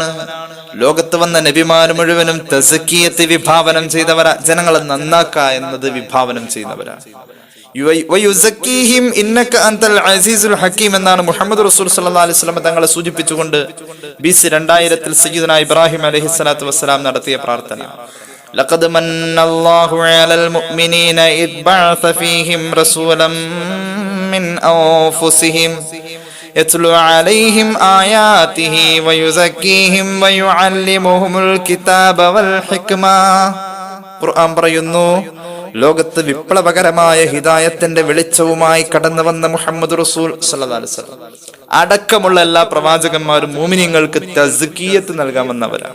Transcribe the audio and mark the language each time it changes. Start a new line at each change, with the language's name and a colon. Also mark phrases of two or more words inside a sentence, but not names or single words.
Malayalam: ലോകത്ത് വന്ന നബിമാർ മുഴുവനും തസ്കിയത്ത് വിഭാവനം ചെയ്തവരാ. ജനങ്ങളെ നന്നാക്ക എന്നത് വിഭാവനം ചെയ്യുന്നവരാണ്. എന്നാണ് മുഹമ്മദ് റസൂൽ
Arabic: صلى الله عليه وسلم
Malayalam: തങ്ങളെ സൂചിപ്പിച്ചുകൊണ്ട് BC 2000 സയ്യിദുനാ ഇബ്രാഹിം
Arabic: عليه الصلاة والسلام
Malayalam: നടത്തിയ പ്രാർത്ഥന.
Arabic: لقد من الله على المؤمنين إذ بعث فيهم رسولا من أنفسهم يتلو عليهم آياته ويزكيهم ويعلمهم الكتاب والحكمة.
Malayalam: ഖുർആൻ പറയുന്നു, ലോകത്ത് വിപ്ലവകരമായ ഹിദായത്തിന്റെ വെളിച്ചവുമായി കടന്നു വന്ന മുഹമ്മദ് റസൂൽ
Arabic: صلى الله عليه وسلم
Malayalam: അടക്കമുള്ള എല്ലാ പ്രവാചകന്മാരും മുഅ്മിനീങ്ങൾക്ക് തസ്കിയത്ത് നൽകാൻ വന്നവരാണ്.